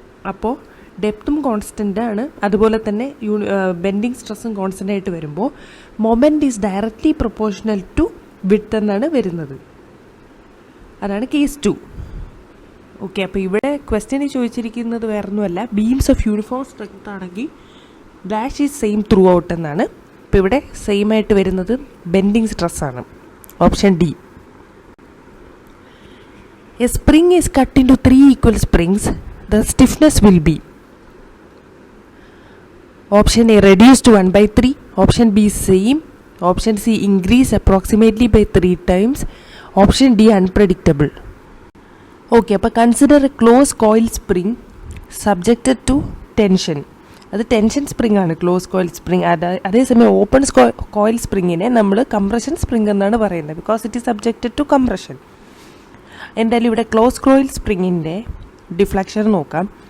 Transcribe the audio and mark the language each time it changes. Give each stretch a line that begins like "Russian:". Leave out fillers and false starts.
Malayalam: അപ്പോൾ ഡെപ്തും കോൺസ്റ്റൻ്റ് ആണ്, അതുപോലെ തന്നെ ബെൻഡിങ് സ്ട്രെസ്സും കോൺസ്റ്റൻ്റ് ആയിട്ട് വരുമ്പോൾ
English: moment is directly proportional to width
Malayalam: എന്നാണ് വരുന്നത്. അതാണ് കേസ് 2. ഓക്കെ, അപ്പോൾ ഇവിടെ ക്വസ്റ്റ്യന് ചോദിച്ചിരിക്കുന്നത് വേറൊന്നുമല്ല, ബീംസ് ഓഫ് യൂണിഫോം സ്ട്രെങ്ത് ആണെങ്കിൽ
English: dash is same throughout
Malayalam: എന്നാണ്. അപ്പോൾ ഇവിടെ സെയിം ആയിട്ട് വരുന്നത് bending സ്ട്രെസ്സാണ്. Option D.
English: A spring is cut into 3 equal springs. The stiffness will be option A reduced to 1/3, option B same, option C increase approximately by 3 times, option D unpredictable. Okay,
Malayalam: അപ്പോൾ
English: Consider a close coil spring subjected to tension.
Malayalam: അത് tension spring ആണ് close coil spring. അതേസമയം open coil സ്പ്രിങ്ങിനെ നമ്മൾ compression spring എന്നാണ് പറയുന്നത്,
English: Because it is subjected to compression.
Malayalam: എന്തായാലും ഇവിടെ close coil സ്പ്രിങ്ങിൻ്റെ deflection നോക്കാം.